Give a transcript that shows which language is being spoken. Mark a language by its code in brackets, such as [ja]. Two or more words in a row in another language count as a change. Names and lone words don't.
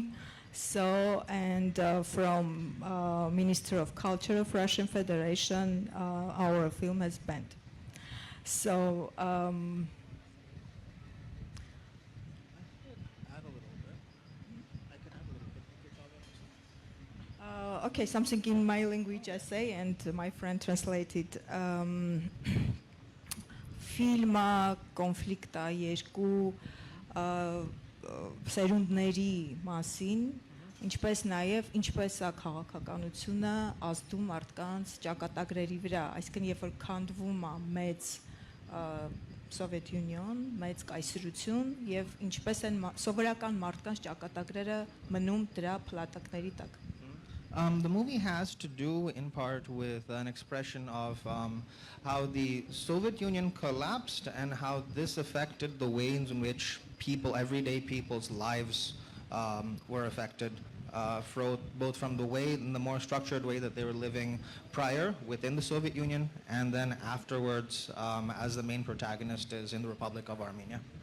[en] So, and from Minister of Culture of Russian Federation, our film has banned. So, okay, something in my language I say, and my friend translated. [hy] Ֆիլմը կոնֆլիկտ է երկու սերունդների մասին, ինչպես նաև ինչպես է քաղաքականությունը ազդում մարդկանց ճակատագրերի վրա, այսինքն երբ որ քանդվում է մեծ Soviet Union, մեծ կայսրություն եւ ինչպես են սովորական մարդկանց ճակատագրերը մնում դրա փլատակների տակ։ [en] The movie has to do in part with an expression of how the Soviet Union collapsed and how this affected the ways in which people, everyday people's lives were affected, both from the way, in the more structured way that they were living prior within the Soviet Union, and then afterwards as the main protagonist is in the Republic of Armenia.